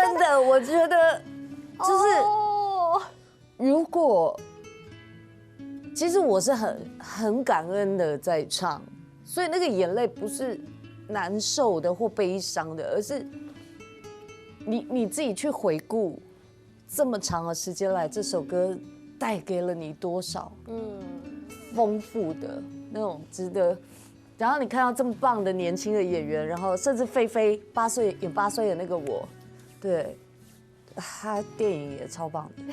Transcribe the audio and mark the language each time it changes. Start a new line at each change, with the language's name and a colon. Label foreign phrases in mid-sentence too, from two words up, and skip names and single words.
Chinese: 是真的，我覺得就是。如果其實我是很感恩的在唱，所以那個眼淚不是難受的或悲傷的，而是你自己去回顧這麼長的時間來，這首歌帶給了你多少豐富的那種值得。然後你看到這麼棒的年輕的演員，然後甚至菲菲8歲演8歲的那個我，對，他電影也超棒的。